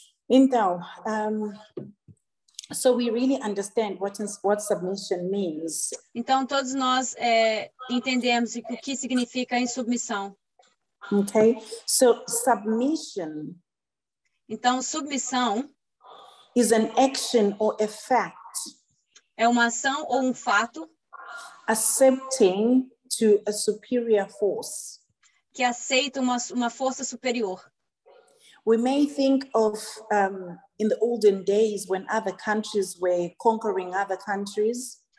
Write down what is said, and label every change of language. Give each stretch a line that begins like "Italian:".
English: Então, so we really understand what submission means.
Portuguese: Então, todos nós entendemos o que significa insubmissão.
English: Okay, so submission
Portuguese: Então, submissão
English: is an action or a fact
Portuguese: é uma ação ou um fato
English: accepting to a superior force.
Portuguese: que aceita uma força superior.
English: We may think of in the olden days when other countries were conquering other countries.